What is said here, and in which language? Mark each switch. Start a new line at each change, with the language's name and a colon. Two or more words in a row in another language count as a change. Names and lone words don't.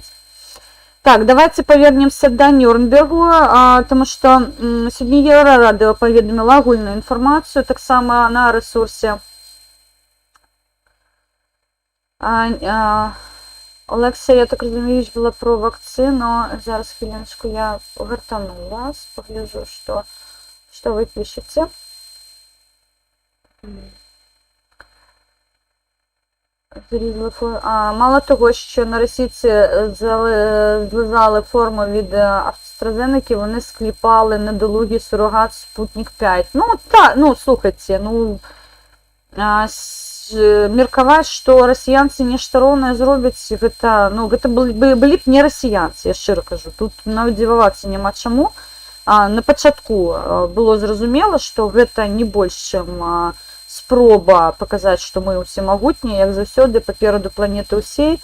Belarusian: Так, давайте павернемся да Нюрнбергу, тому што сёння Еўрарадыё паведаміла агульную інфармацыю таксама на рэсурсе. Олексія, я так разумею, была про вакцину.
Ukrainian: Зараз, хвилиночку, я гартану вас,
Russian: погляжу, что вы пишете.
Ukrainian: Мало того, що на російці злизали форму від AstraZeneca, вони скліпали недолугий сурогат Спутник 5. Ну, так, ну, слухайте, ну,
Belarusian: меркаваць, што расіянцы нешта роўнае зробяць, гэта, ну, гэта былі б не расіянцы, я шчыра кажу. Тут нават дзівавацца няма чаму. На пачатку было зразумела, што гэта не больш, чым спроба паказаць, што мы ўсе магутнія, як заўсёды, папераду планеты ўсей.